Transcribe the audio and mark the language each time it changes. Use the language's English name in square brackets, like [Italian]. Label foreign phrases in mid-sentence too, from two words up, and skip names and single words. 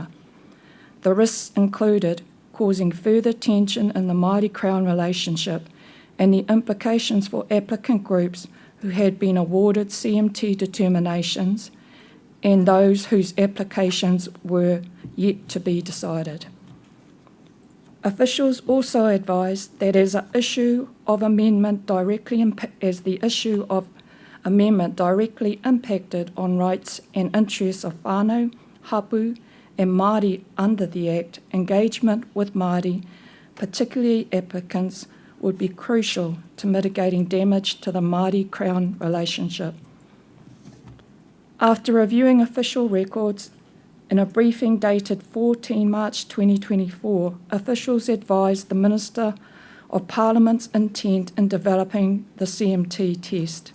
[English] The risks included causing further tension in the Māori Crown relationship and the implications for applicant groups who had been awarded CMT determinations and those whose applications were yet to be decided. Officials also advised that as the issue of amendment directly impacted on rights and interests of [Māori] whānau, hapu, [English] and Māori under the Act, engagement with Māori, particularly applicants, would be crucial to mitigating damage to the Māori Crown relationship. After reviewing official records, in a briefing dated 14 March 2024, officials advised the Minister of Parliament's intent in developing the CMT test.